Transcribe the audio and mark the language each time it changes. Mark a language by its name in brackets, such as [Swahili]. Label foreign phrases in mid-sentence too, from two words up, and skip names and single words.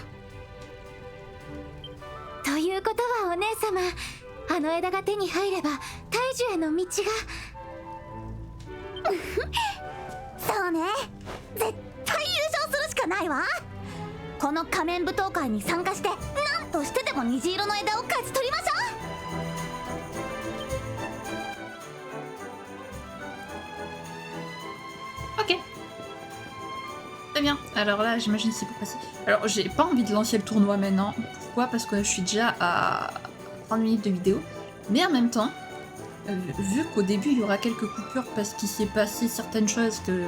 [Japanese] ということはお姉様、あの枝が手に入れば大樹への道がそうね、絶対優勝するしかないわ。この仮面舞踏会に参加して何としてでも虹色の枝を勝ち取りましょう。 [French] Ok. Très bien. Alors là, j'imagine c'est pour passer. Alors, j'ai pas envie de lancer le tournoi maintenant. Pourquoi? Parce que je suis déjà à 30 minutes de vidéo. Mais en même temps, vu qu'au début, il y aura quelques coupures parce qu'il s'est passé certaines choses que...